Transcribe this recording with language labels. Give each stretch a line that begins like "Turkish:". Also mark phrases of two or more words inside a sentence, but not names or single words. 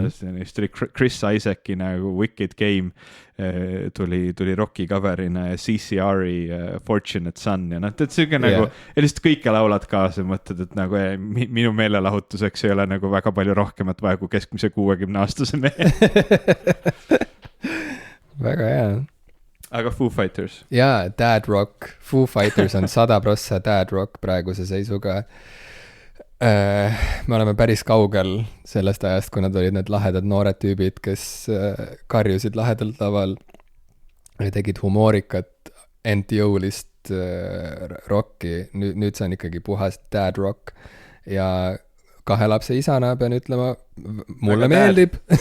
Estonian: Siis tuli Chris Isaaci nagu Wicked Game, tuli Rocki coverina ja CCR-i Fortunate Son ja et see nagu, ja lihtsalt kõike laulad kaasa, mõtled, et nagu minu meelelahutuseks ei ole nagu väga palju rohkemat vaja kui keskmise 60-aastase mehe. Väga hea. aga Foo Fighters? Jaa,
English: dad rock.
Estonian: Foo Fighters on 100%
English: dad rock
Estonian: praeguse seisuga. Me oleme päris kaugel sellest ajast, kui nad olid need lahedad noored tüübid, kes karjusid lahedalt laval ja tegid humoorikat ent-jõulist rocki. Nüüd see on ikkagi puhas
English: dad rock
Estonian: ja 2 lapse isana pean ütlema, mulle meeldib.